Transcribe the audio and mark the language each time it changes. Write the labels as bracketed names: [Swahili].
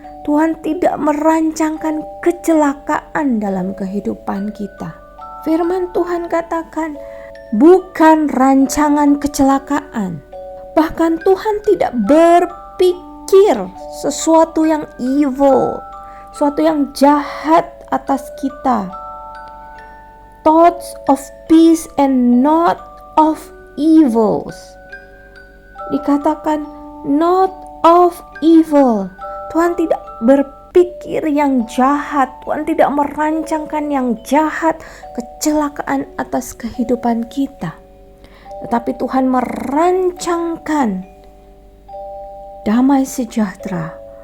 [Indonesian] Tuhan tidak merancangkan kecelakaan dalam kehidupan kita. Firman Tuhan katakan, bukan rancangan kecelakaan. Bahkan Tuhan tidak berpikir sesuatu yang evil, sesuatu yang jahat atas kita. [English] Thoughts of peace and not of evils. [Indonesian] Dikatakan [English] not of evil. [Indonesian] Tuhan tidak berpikir yang jahat. Tuhan tidak merancangkan yang jahat, kecelakaan atas kehidupan kita. Tetapi Tuhan merancangkan damai sejahtera.